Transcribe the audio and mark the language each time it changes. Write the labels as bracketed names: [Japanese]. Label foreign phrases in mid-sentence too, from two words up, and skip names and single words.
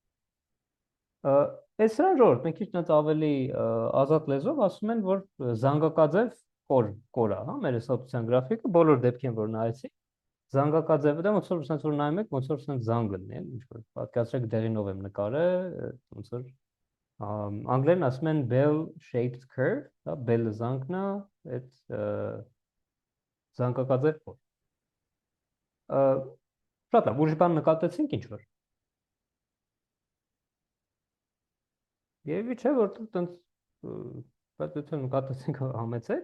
[Armenian] Այս սրան ժողովուրդ, մենք քիչ նենց ավելի ազատ լեզվով ասում են, որ զանգակաձև կոր է, հա, մեր հսկողության գրաֆիկը, բոլոր դեպքին որ նայեցի, զանգակաձևը դա ոնց որ sense որ նայում եք, ոնց որ sense զանգ լինի, էլի ինչ որ պատկերացրեք դեղինով եմ նկարել, ոնց որ անգլերեն ասում են [English] bell shaped curve, [Armenian] հա, bell-ը զանգն է, այդ զանգակաձև կոր։ Շատ լավ, ուրիշ բան նկատեցինք ինչ որ։ Եվ չէ, որտեղ տենց բայց եթե նկատեցինք համեցեք,